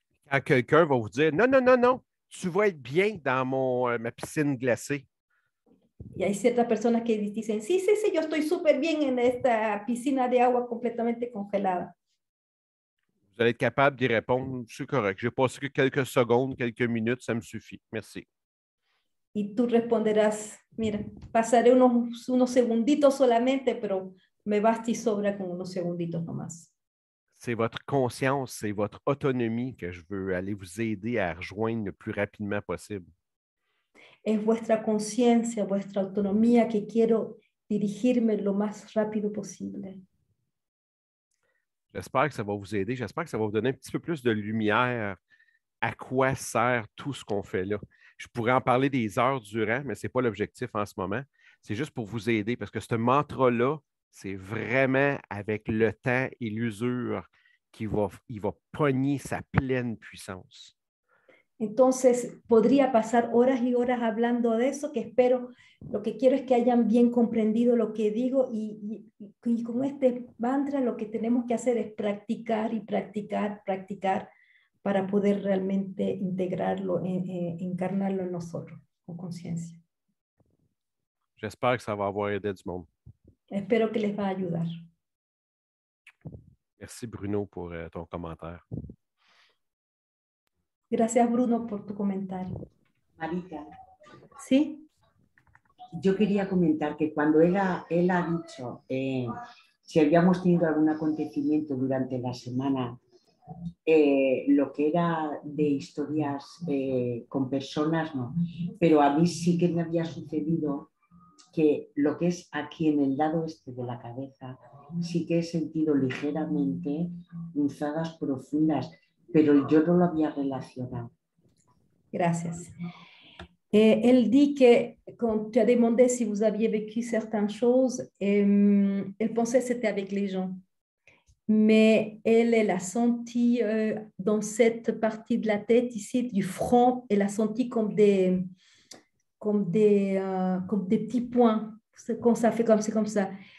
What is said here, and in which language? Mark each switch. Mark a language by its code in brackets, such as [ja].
[fr] Quand quelqu'un va vous dire non, non, non, non, tu vas être bien dans ma piscine glacée. [es] Y hay ciertas personas que dicen, sí, sí, sí, yo estoy súper bien en esta piscina de agua completamente congelada. [fr] Vous allez être capable d'y répondre, c'est correct. J'ai passé que quelques secondes, quelques minutes, ça me suffit. Merci. [es] Y tú responderás, mira, pasaré unos segunditos solamente, pero me basta y sobra con unos segunditos nomás. [fr] C'est votre conscience, c'est votre autonomie que je veux aller vous aider à rejoindre le plus rapidement possible. [es] Es vuestra conciencia, vuestra autonomía que quiero dirigirme lo más rápido posible. [fr] J'espère que ça va vous aider. J'espère que ça va vous donner un petit peu plus de lumière à quoi sert tout ce qu'on fait là. Je pourrais en parler des heures durant, mais ce n'est pas l'objectif en ce moment. C'est juste pour vous aider parce que ce mantra-là, c'est vraiment avec le temps et l'usure qu'il va pogner sa pleine puissance. [es] Entonces, podría pasar horas y horas hablando de eso, que espero, lo que quiero es que hayan bien comprendido lo que digo y con este mantra lo que tenemos que hacer es practicar y practicar, practicar para poder realmente integrarlo, encarnarlo en nosotros con conciencia. [fr] J'espère que ça va avoir aidé du monde. [es] Espero que les va a ayudar. [fr] Merci Bruno pour ton commentaire. [es] Gracias Bruno por tu comentario. Marita, ¿Sí? yo quería comentar que cuando él ha dicho si habíamos tenido algún acontecimiento durante la semana, lo que era de historias con personas, no, pero a mí sí que me había sucedido que lo que es aquí en el lado este de la cabeza, sí que he sentido ligeramente punzadas profundas, pero yo no lo había relacionado. Gracias. [fr] Elle dit que quand tu as demandé si vous aviez vécu certaines choses, elle pensait que c'était avec les gens. Mais elle a senti dans cette partie de la tête ici, du front, elle a senti comme des petits points, quand ça fait comme ça.